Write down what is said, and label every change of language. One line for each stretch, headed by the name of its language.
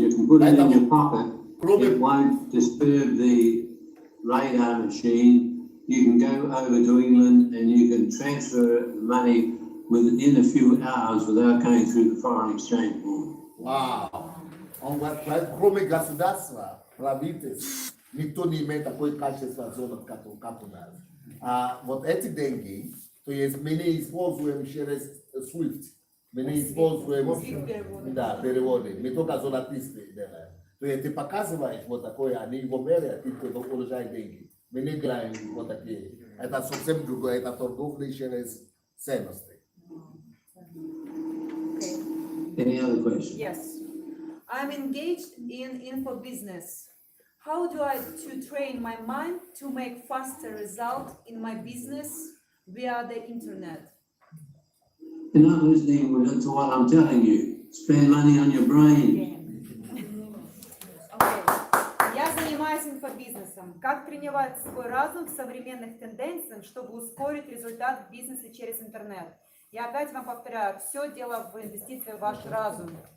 English: You can put it in your pocket. It won't disturb the radar machine. You can go over to England and you can transfer the money within a few hours without going through the foreign exchange board. Wow!
Russian: Кроме государства, правительства, никто не имеет такой качество золота, как у нас. А вот эти деньги, то есть мы не используем через SWIFT. Мы не используем, да, переводы, мы только золотистые делаем. То есть ты показываешь вот такое, они его меряют, и ты получаешь деньги. Мы не делаем вот такие. Это совсем другое, это торговля через ценности.
English: Any other questions? Yes. I'm engaged in info business. How do I to train my mind to make faster results in my business via the internet? You're not listening to what I'm telling you. Spend money on your brain. Okay.
Russian: Я занимаюсь инфобизнесом. Как тренировать свой разум в современных тенденциях, чтобы ускорить результат в бизнесе через интернет? Я опять вам повторяю, все дело в инвестиции в ваш разум.